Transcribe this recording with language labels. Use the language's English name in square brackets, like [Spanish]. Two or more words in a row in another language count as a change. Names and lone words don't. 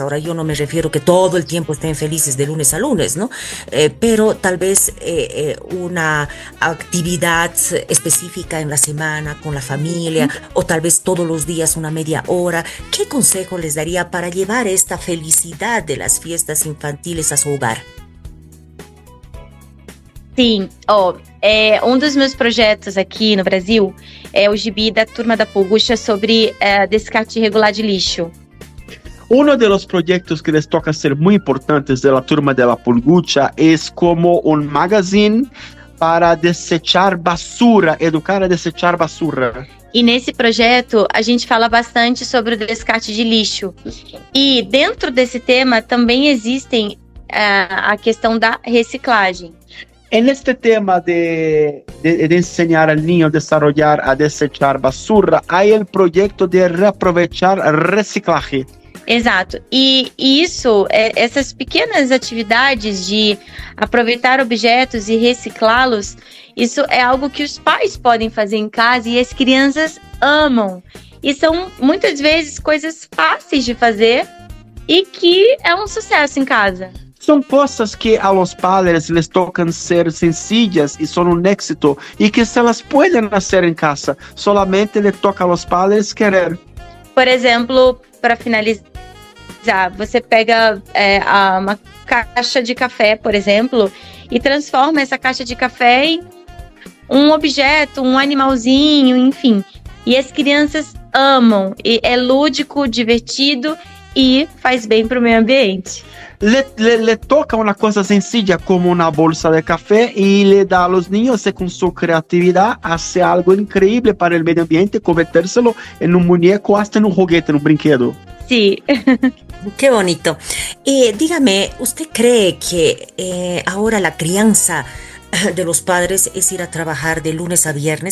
[Spanish] Ahora, yo no me refiero que todo el tiempo estén felices de lunes a lunes, ¿no? Pero tal vez una actividad específica en la semana con la familia, o tal vez todos los días una media hora. ¿Qué consejo les daría para llevar esta felicidad de las fiestas infantiles a su hogar? [Portuguese] Sim, dos meus projetos aqui no Brasil é o gibi da Turma da Polgucha sobre descarte irregular de lixo. [Spanish] Uno de los proyectos que les toca ser muy importantes de la Turma de la Polgucha es como un magazine para desechar basura, educar a desechar basura. [Portuguese] E nesse projeto a gente fala bastante sobre o descarte de lixo. E dentro desse tema também existem a questão da reciclagem. [Spanish] En este tema de enseñar al niño a desarrollar a desechar basura, hay el proyecto de reaprovechar reciclaje. [Portuguese] Exato. E isso, essas pequenas atividades de aproveitar objetos e reciclá-los, isso é algo que os pais podem fazer em casa e as crianças amam. E são muitas vezes coisas fáceis de fazer e que é um sucesso em casa. [Spanish] Son cosas que a los padres les tocan ser sencillas y son un éxito y que se las pueden hacer en casa. Solamente le toca a los padres querer. [Portuguese] Por exemplo, para finalizar, você pega uma caixa de café, por exemplo, e transforma essa caixa de café em um objeto, um animalzinho, enfim. E as crianças amam, e é lúdico, divertido e faz bem para o meio ambiente. [Spanish] Le toca una cosa sencilla como una bolsa de café y le da a los niños que con su creatividad hace algo increíble para el medio ambiente, convertírselo en un muñeco, hasta en un juguete, en un brinquedo. Sí. Qué bonito. Dígame, ¿usted cree que ahora la crianza de los padres es ir a trabajar de lunes a viernes?